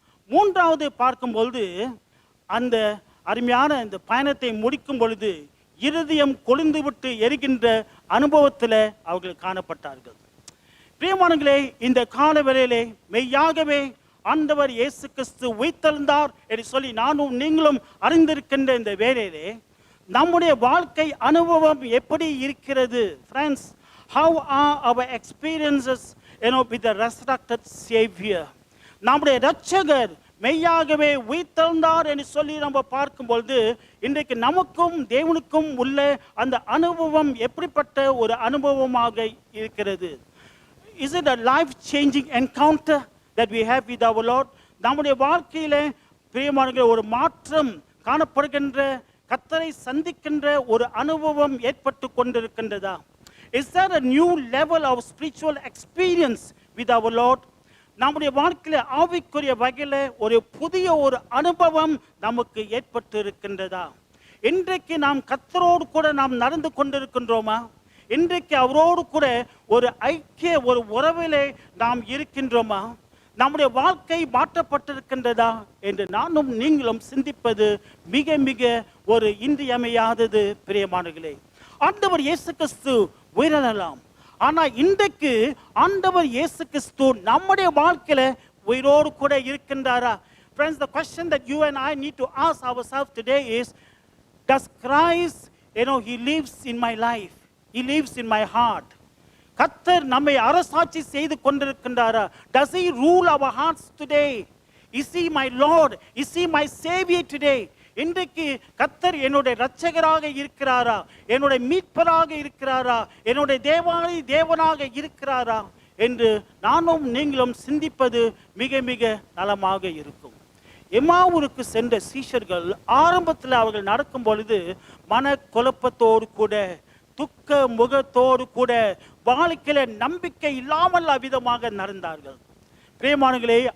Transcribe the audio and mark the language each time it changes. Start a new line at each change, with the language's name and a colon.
Tamil: 3வது பார்க்கும்பொழுது அந்த அருமையான இந்த பயணத்தை முடிக்கும் பொழுது இருதயம் கொழுந்து விட்டு எரிகின்ற அனுபவத்தில் அவர்கள் காணப்பட்டார்கள். பிரியமானங்களே, இந்த கால வேளையிலே மெய்யாகவே ஆண்டவர் இயேசு கிறிஸ்து உயிர்த்தெழுந்தார் என்று சொல்லி நானும் நீங்களும் அறிந்திருக்கின்ற இந்த வேளையிலே நம்முடைய வாழ்க்கை அனுபவம் எப்படி இருக்கிறது?
English: Friends, how are our experiences with the resurrected Savior?
Tamil: நம்முடைய இரட்சகர் மெய்யாகவே உயிர்த்தெழுந்தார் என்று சொல்லி நம்ம பார்க்கும்பொழுது இன்றைக்கு நமக்கும் தேவனுக்கும் உள்ள அந்த அனுபவம் எப்படிப்பட்ட ஒரு அனுபவமாக இருக்கிறது?
English: Is it a life-changing encounter that we have with our Lord?
Tamil: நம்முடைய வாழ்க்கையில பிரியமானவர்களே ஒரு மாற்றம் காணப்படுகின்ற, கர்த்தரை சந்திக்கின்ற ஒரு அனுபவம் ஏற்பட்டு கொண்டிருக்கின்றதா?
English: Is there a new level of spiritual experience with our Lord?
Tamil: நம்முடைய வாழ்க்கையில ஆவிக்குரிய வகையில ஒரு புதிய ஒரு அனுபவம் நமக்கு ஏற்பட்டு இருக்கின்றதா? இன்றைக்கு நாம் கர்த்தரோடு கூட நாம் நடந்து கொண்டிருக்கின்றோமா? இன்றைக்கு அவரோடு கூட ஒரு ஐக்கிய ஒரு உறவிலே நாம் இருக்கின்றோமா? நம்முடைய வாழ்க்கை மாற்றப்பட்டிருக்கின்றதா என்று நானும் நீங்களும் சிந்திப்பது மிக மிக ஒரு இன்றியமையாதது பிரியமானங்களே. ஆண்டவர் இயேசு கிறிஸ்து உயிரிழலாம், ஆனா இன்றைக்கு ஆண்டவர் இயேசு கிறிஸ்து நம்முடைய வாழ்க்கையில உயிரோடு கூட இருக்கின்றாரா?
English: Friends, the question that you and I need to ask ourselves today is, does Christ, he lives in my life, he lives in my heart.
Tamil: கர்த்தர் நம்மை அரசாட்சி செய்து கொண்டிருக்கின்றாரா?
English: Does he rule our hearts today? Is he my Lord? Is he my Savior today?
Tamil: இன்றைக்கு கர்த்தர் என்னுடைய இரட்சகராக இருக்கிறாரா? என்னுடைய மீட்பராக இருக்கிறாரா? என்னுடைய தேவனாக இருக்கிறாரா என்று நானும் நீங்களும் சிந்திப்பது மிக மிக நலமாக இருக்கும். எம்மாவூருக்கு சென்ற சீஷர்கள் ஆரம்பத்தில் அவர்கள் நடக்கும் பொழுது மன குழப்பத்தோடு கூட, துக்க முகத்தோடு கூட, வாழ்க்கையில நம்பிக்கை இல்லாமல் அவ்விதமாக நடந்தார்கள் பிரியமானங்களே.